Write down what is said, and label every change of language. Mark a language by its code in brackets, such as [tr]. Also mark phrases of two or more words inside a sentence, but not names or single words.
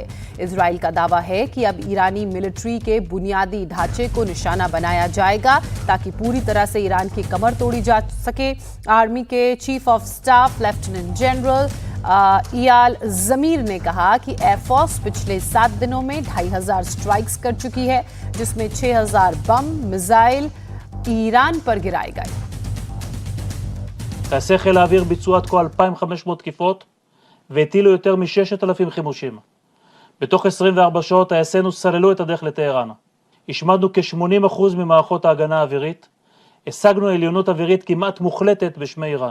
[hi] इजराइल का दावा है कि अब ईरानी मिलिट्री के बुनियादी ढांचे को निशाना बनाया जाएगा ताकि पूरी तरह से ईरान की कमर तोड़ी जा सके। आर्मी के [en] chief of staff lieutenant general [hi] इयाल जमीर ने कहा कि एयरफोर्स पिछले 7 दिनों में 2500 स्ट्राइक्स कर चुकी है, जिसमें 6000 बम मिसाइल ईरान पर गिराए गए। [he] טייסי חיל האוויר ביצעו עד כה 2,500 תקיפות והטילו יותר מ-6,000 חימושים. בתוך 24 שעות טייסינו סללו את הדרך לטהרן. השמדנו כ-80% ממערכות ההגנה האווירית. השגנו עליונות אווירית כמעט מוחלטת בשמי איראן.